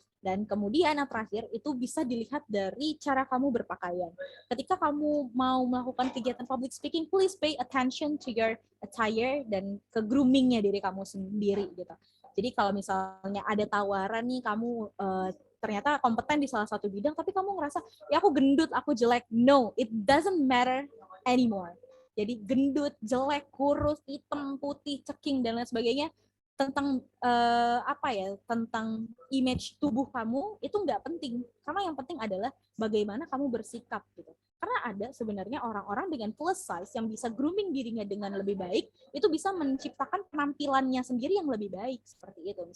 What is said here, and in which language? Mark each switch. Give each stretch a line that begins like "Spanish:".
Indonesian: Dan kemudian yang terakhir itu bisa dilihat dari cara kamu berpakaian. Ketika kamu mau melakukan kegiatan public speaking,
English: please pay attention to your attire
Indonesian: dan ke groomingnya diri kamu sendiri gitu. Jadi kalau misalnya ada tawaran nih, kamu ternyata kompeten di salah satu bidang, tapi kamu ngerasa, ya aku gendut, aku jelek.
English: No, it doesn't matter anymore.
Indonesian: Jadi gendut, jelek, kurus, hitam, putih, ceking, dan lain sebagainya, tentang tentang image tubuh kamu itu nggak penting, karena yang penting adalah bagaimana kamu bersikap gitu. Karena ada sebenarnya orang-orang dengan plus size yang bisa grooming dirinya dengan lebih baik, itu bisa menciptakan penampilannya sendiri yang lebih baik seperti itu.